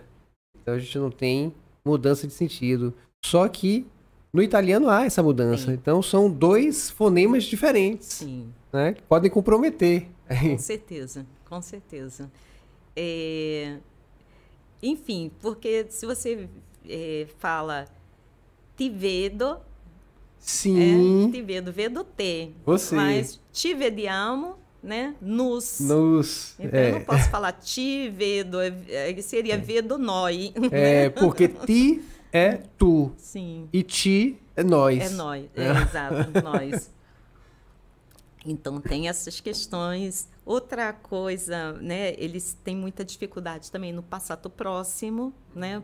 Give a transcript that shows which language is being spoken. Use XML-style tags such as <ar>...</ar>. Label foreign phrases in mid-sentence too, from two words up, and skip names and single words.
<pt>Então a gente não tem mudança de sentido. Só que no italiano há essa mudança. Então são dois fonemas diferentes, né? Que podem comprometer. Com certeza, com certeza. Enfim, porque se você fala</pt> <it>ti vedo,</it> <pt>Sim.</pt> <it>Ti vedo, vedo te.</it> <pt>Você. Mas</pt> <it>ti vediamo,</it> <pt>né? Nos. Então eu não É. posso falar</pt> <it>ti vedo,</it> <pt>seria</pt> <it>vedo noi.</it> <pt>É, porque ti é tu. Sim. E ti é nós. É nós, exato, nós. Então tem essas questões. Outra coisa, né? Eles têm muita dificuldade também no passato próximo, né?</pt>